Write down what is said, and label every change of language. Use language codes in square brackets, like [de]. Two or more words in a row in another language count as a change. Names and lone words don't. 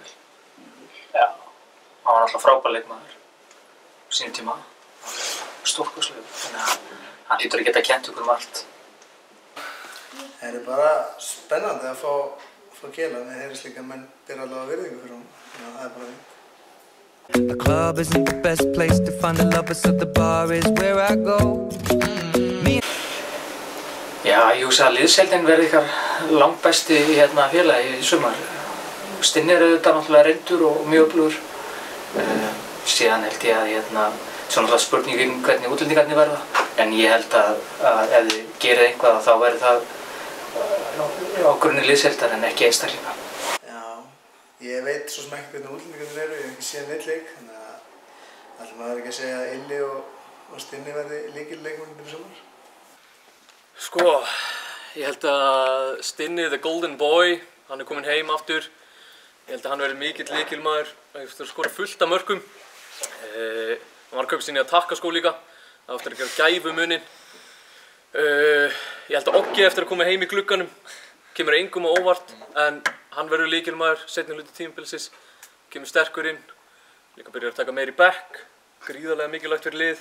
[is] Já, hann var náttúrulega frábær leikmaður á sínum tíma. Stórkostlegur, þannig að hann hlýtur að geta kennt okkur allt. Það bara spennandi að fá Kela, en það heyrðist líka að menn bera allavega virðingu fyrir honum. Þannig að það bara fínt. [en] The club isn't the best place to find the lovers, so the bar is where I go. [is] Já, ég hugsa að liðsheildin verði ykkar langbesti félagi í sumar. Stinni auðvitað náttúrulega reyndur og mjög öflugur. Síðan held ég að svo náttúrulega spurningin hvernig útlendingarnir verða. En ég held að ef þið gerið eitthvað þá verði það á grunni liðsheildar en ekki einstaklinga. Ég veit svo sem ekki hvernig útlendingarnir eru, ég hef ekki séð neitt leik, þannig að ætlum maður ekki að segja að Illi og Stinni verði lykilleikmennir í sumar. Sko, ég held að Stinni, [en] the golden boy, [is] hann kominn heim aftur. Ég held að hann verði mikill lykilmaður, eftir að skora fullt af mörkum. Hann var að kaupa sinni að takkaskó líka, það eftir að gera gæfumuninn. Ég held að Oggi eftir að koma heim í glugganum, kemur engum á óvart, en hann verður lykilmaður seinni hluta tímabilsins, kemur sterkur inn, líka byrjar að taka meir í bekk, gríðarlega mikilvægt fyrir lið.